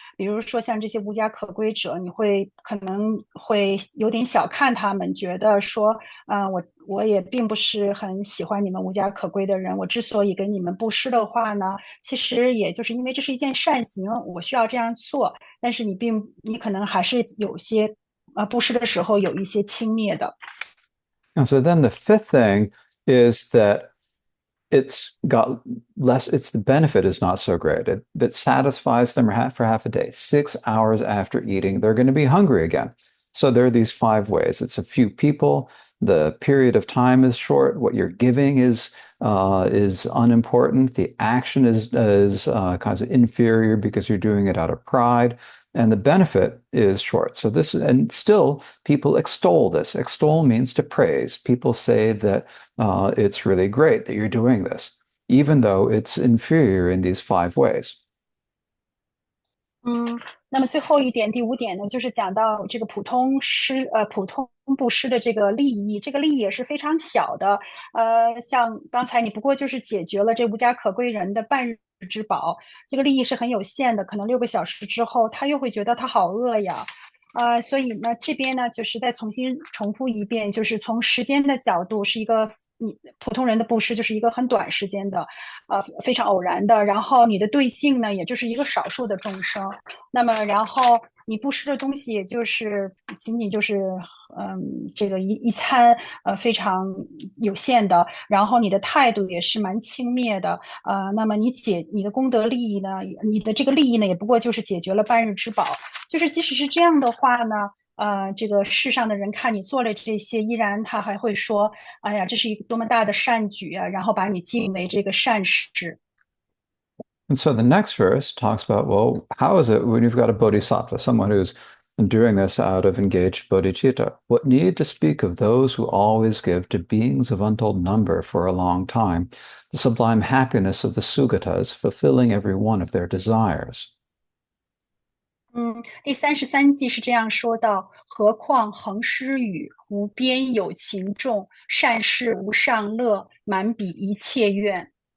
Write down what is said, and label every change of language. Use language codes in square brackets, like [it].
[zh] 比如说像这些无家可归者，你可能会有点小看他们，觉得说，我也并不是很喜欢你们无家可归的人。我之所以给你们布施的话呢，其实也就是因为这是一件善行，我需要这样做。但是你可能还是有些布施的时候有一些轻蔑的。 [en] And so then the fifth thing is that it's got less, it's the benefit is not so great. It satisfies them for half a day. 6 hours after eating, they're going to be hungry again. So there are these five ways. It's a few people. The period of time is short. What you're giving is unimportant. The action is kind of inferior because you're doing it out of pride, and the benefit is short. So this, and still people extol this. Extol means to praise. People say that it's really great that you're doing this, even though it's inferior in these five ways. [zh] 那么最后一点，第5点呢，就是讲到这个普通布施的这个利益，这个利益也是非常小的。像刚才你不过就是解决了这无家可归人的半日之饱，这个利益是很有限的，可能6个小时之后，他又会觉得他好饿呀。所以呢，这边呢，就是再重新重复一遍，就是从时间的角度，是一个普通人的布施，就是一个很短时间的，非常偶然的。然后你的对境呢，也就是一个少数的众生。那么，然后你布施的东西，也就是仅仅就是这个一餐，非常有限的。然后你的态度也是蛮轻蔑的，那么你的功德利益呢，你的这个利益呢，也不过就是解决了半日之饱。就是即使是这样的话呢，这个世上的人看你做了这些，依然他还会说：“哎呀，这是一个多么大的善举啊！” 然后把你敬为这个善事。 [en] And so the next verse talks about, well, how is it when you've got a bodhisattva, someone who's doing this out of engaged bodhicitta? What need to speak of those who always give to beings of untold number for a long time, the sublime happiness of the Sugatas, fulfilling every one of their desires? [zh] 第33计是这样说道：何况恒施语，无边有情众，善事无上乐，满彼一切愿。